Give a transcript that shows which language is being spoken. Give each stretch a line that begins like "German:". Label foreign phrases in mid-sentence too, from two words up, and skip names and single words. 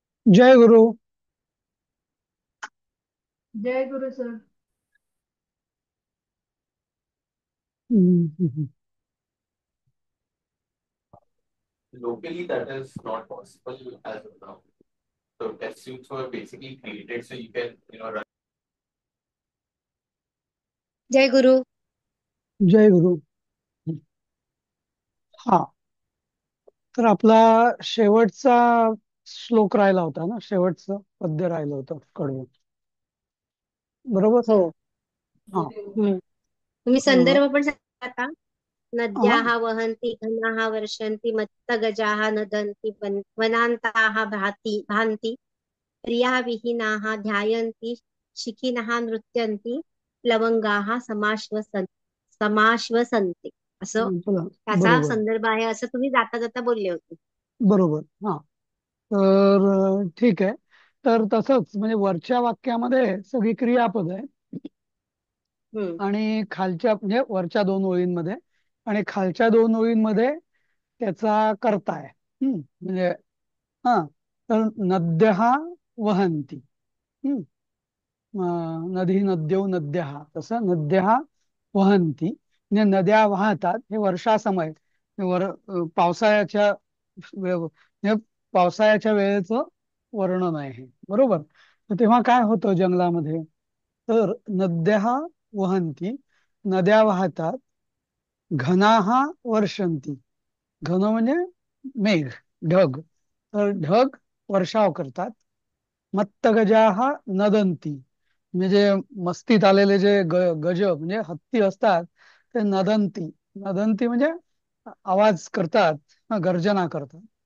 Marathi: जय गुरु। जय गुरु सर। हम्म।
English: Locally, that is not possible as of now. So test suits were basically created so you can, run.
Marathi: जय गुरु। जय गुरु। हा, तर आपला शेवटचा श्लोक राहिला होता ना, शेवटचं पद्य राहिलं होतं कडवं. बरोबर. हो. हा. तुम्ही अं, संदर्भ पण सांगा का? हा.
Sanskrit: नद्याः वहन्ति घनाः वर्षन्ति मत्तगजाः नदन्ति वनान्ताः भान्ति प्रिया विहीनाः ध्यायन्ति शिखिनः नृत्यन्ति प्लवंगाः समाश्वसन्ति असं
Marathi: चला. त्याचा बरोबर. संदर्भ आहे असं तुम्ही जाता जाता बोलले होते. बरोबर. हा. तर ठीक आहे. तर तसंच म्हणजे वरच्या वाक्यामध्ये सगळी क्रियापद आहे हम्म. आणि खालच्या म्हणजे वरच्या दोन ओळींमध्ये आणि खालच्या दोन ओळींमध्ये त्याचा कर्ता आहे. म्हणजे हा, तर
Sanskrit: नद्यः वहन्ति. नदी नद्यौ नद्यः,
Marathi: तसं
Sanskrit: नद्यः वहन्ति
Marathi: म्हणजे नद्या वाहतात. हे वर्षासमय पावसाळ्याच्या म्हणजे पावसाळ्याच्या वेळेचं वर्णन आहे हे. बरोबर. तर तेव्हा काय होतं जंगलामध्ये, तर
Sanskrit: नद्यः वहन्ति,
Marathi: नद्या वाहतात.
Sanskrit: घनाः वर्षन्ति,
Marathi: घन म्हणजे मेघ, ढग. तर ढग वर्षाव करतात.
Sanskrit: मत्तगजाः नदन्ति,
Marathi: म्हणजे जे मस्तीत आलेले जे गज म्हणजे हत्ती असतात ते नदंती. नदंती म्हणजे आवाज करतात, गर्जना करतात.